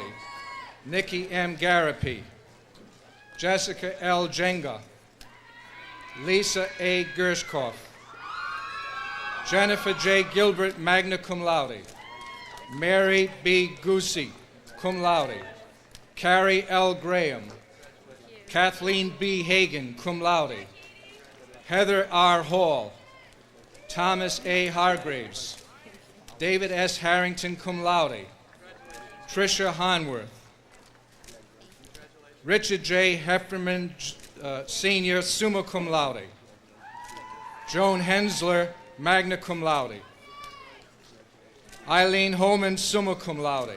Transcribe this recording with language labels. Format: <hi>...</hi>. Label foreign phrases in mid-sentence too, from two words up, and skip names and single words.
<en>Nikki M. Garapi. Jessica L. Jenga. Lisa A. Gershkoff. Jennifer J. Gilbert,</en> <la>magna cum laude.</la> <en>Mary B. Goosey,</en> <la>cum laude.</la> <en>Carrie L. Graham. Kathleen B. Hagan,</en> <la>cum laude.</la> <en>Heather R. Hall. Thomas A. Hargraves. David S. Harrington,</en> <la>cum laude.</la> <en>Tricia Honworth. Richard J. Hefferman, Sr.,</en> <la>summa cum laude.</la> <en>Joan Hensler,</en> <la>magna cum laude.</la> <en>Eileen Holman,</en> <la>summa cum laude.</la>